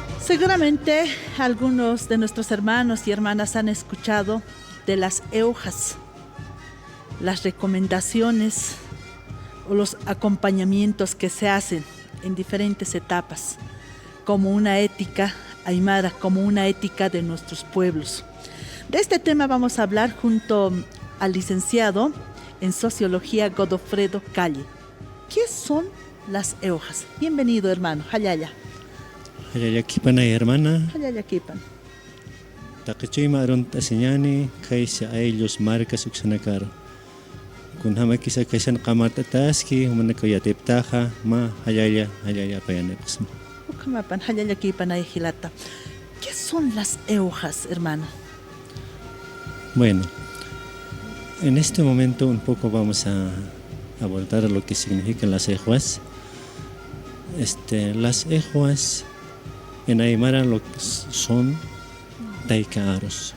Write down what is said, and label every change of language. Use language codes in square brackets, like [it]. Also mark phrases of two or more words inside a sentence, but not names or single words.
[es] Seguramente algunos de nuestros hermanos y hermanas han escuchado de las EUJAs, las recomendaciones o los acompañamientos que se hacen en diferentes etapas, como una ética aymara, como una ética de nuestros pueblos. De este tema vamos a hablar junto al licenciado en Sociología Godofredo Calle. ¿Qué son las EUJAs? Bienvenido, hermano. Hayaya. [ay] Hayaya kipan ay hermana. Hayaya kipan. Takichoy maaron tasinyani kaysa aylos marcas uksanakaro. Kun hamakisa kaysan qamartataski humanakayatiptaja ma hayaya payanepasmo. Ukamapan hayaya kipan ay hilata. [es] ¿Qué son las EUJAs, hermano? Bueno, en este momento un poco vamos a abordar lo que significan las EUJAs. Las EUJAs en aymara lo que son taikaros.